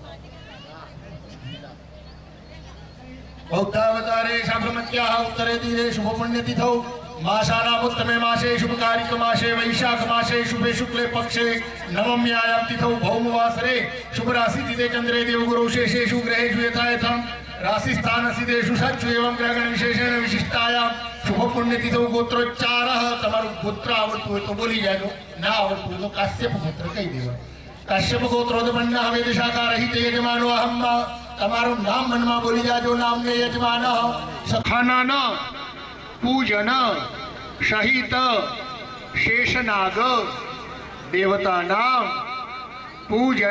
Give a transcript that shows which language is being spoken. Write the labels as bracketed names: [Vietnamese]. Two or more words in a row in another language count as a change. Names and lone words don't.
[Sanskrit] બૌદ્ધાવતારે સાબ્રમત્યાઃ ઉત્તરે તીરે શુભ પુણ્યતિથૌ માસાનામુત્તમે માસે શુભકારિક માસે વૈશાખ માસે શુભે શુક્લે પક્ષે નવમ્યાયામ તિથૌ ભૌમવાસરે શુભ રાશિ તિથે ચંદ્રે દેવગુરુ શેષેષુ ગ્रहेषु यथा यथा राशिस्थान सिद्धेषु सच्चु एवं ग्रहण विशेषेण विशिष्टायाम शुभ पुण्यतिथौ गोत्रोच्चारः. [Gujarati] તમારું ગોત્ર આવડતું હોય તો બોલી જાજો, ના આવડતું હોય તો કાશ્યપ ગોત્ર કહી દેવા. [Sanskrit] કાશ્યપ ગોત્રોદમન્ના વેદ શાખા રહિત યજમાનો અહમ. [Gujarati] તમારું નામ મનમાં બોલી જાજો. [Sanskrit] નામને યજમાન સખાનન પૂજન સહિત શેષનાગ દેવતાનામ પૂજન.